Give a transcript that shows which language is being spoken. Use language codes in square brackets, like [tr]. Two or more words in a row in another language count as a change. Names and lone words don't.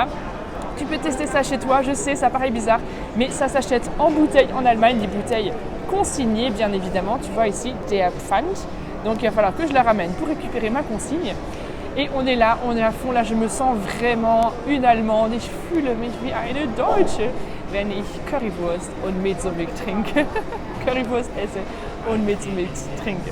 [fr] Tu peux tester ça chez toi, je sais, ça paraît bizarre, mais ça s'achète en bouteille en Allemagne, des bouteilles consignées bien évidemment. Tu vois ici, [de] der Pfand. [fr] Donc il va falloir que je la ramène pour récupérer ma consigne. Et on est là, on est à fond. Là, je me sens vraiment une Allemande. [de] Ich fühle mich wie eine Deutsche, wenn ich Currywurst und Mezzomix trinke. Currywurst esse und Mezzomix trinke.